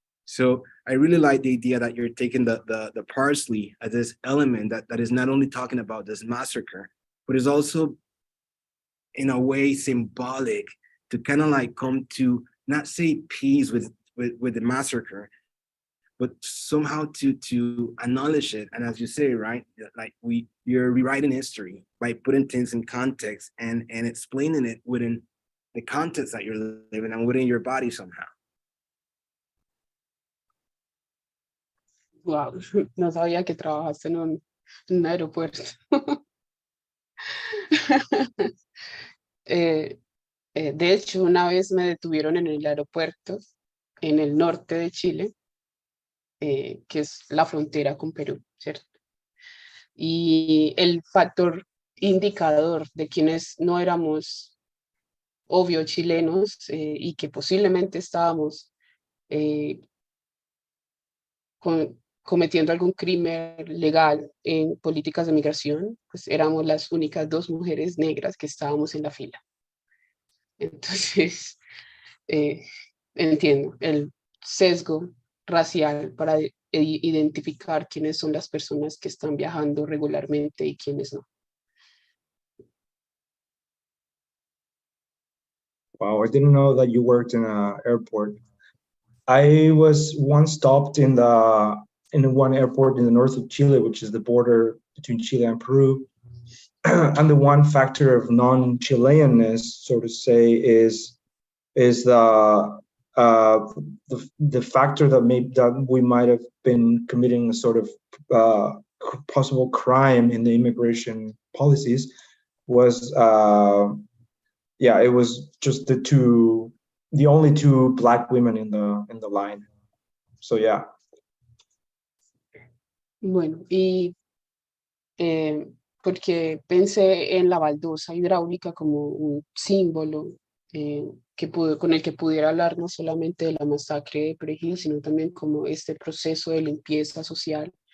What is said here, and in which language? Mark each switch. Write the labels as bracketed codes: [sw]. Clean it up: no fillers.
[en] So I really like the idea that you're taking the parsley as this element that is not only talking about this massacre, but is also in a way symbolic to kind of like come to not say peace with the massacre, but somehow to acknowledge it. And as you say, right, like you're rewriting history by putting things in context and explaining it within the context that you're living and within your body somehow. [es] Wow, no sabía que trabajaste en un aeropuerto. De hecho, una vez me detuvieron en el aeropuerto en el norte de Chile, que es la frontera con Perú, ¿cierto? Y el factor indicador de quienes no éramos obvio chilenos y que posiblemente estábamos cometiendo algún crimen legal en políticas de migración, pues éramos las únicas 2 mujeres negras que estábamos en la fila. Entonces, entiendo el sesgo racial para identificar quiénes son las personas que están viajando regularmente y quiénes no. [en] Wow, I didn't know that you worked in an airport. I was once stopped in one airport in the north of Chile, which is the border between Chile and Peru. And the one factor of non-Chileanness, so to say, is the factor that we might have been committing a sort of possible crime in the immigration policies was it was just the only 2 Black women in the line. So yeah. [es] Bueno, y porque pensé en la baldosa hidráulica como un símbolo con el que pudiera hablar no solamente de la masacre de Perejil, sino también como este proceso de limpieza social.